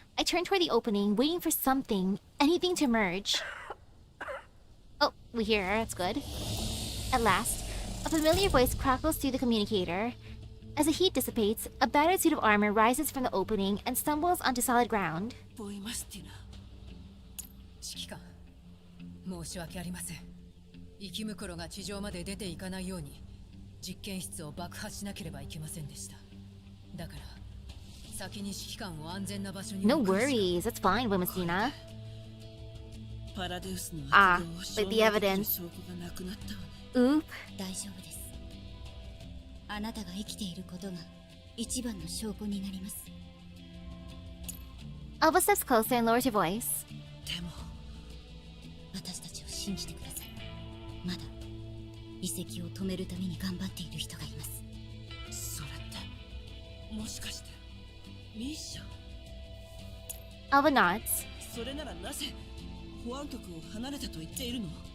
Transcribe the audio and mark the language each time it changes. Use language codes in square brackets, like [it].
[en] I turn toward the opening, waiting for something, anything to emerge. Oh, we hear her, that's good. At last, a familiar voice crackles through the communicator. As the heat dissipates, a battered suit of armor rises from the opening and stumbles onto solid ground. [ja] 指揮官、申し訳ありません。生き袋が地上まで出ていかないように実験室を爆破しなければいけませんでした。だから先に指揮官を安全な場所に。 [en] No worries, that's fine, Messina. Ah, but the evidence. Oop. [ja] 大丈夫です。あなたが生きていることが一番の証拠になります。 [en] Alva steps closer and lowers her voice. [ja] 私たちを信じてください。まだ遺跡を止めるために頑張っている人がいます。それってもしかしてミッション。 [en] Alva nods. [ja] それならなぜ保安局を離れたと言っているの？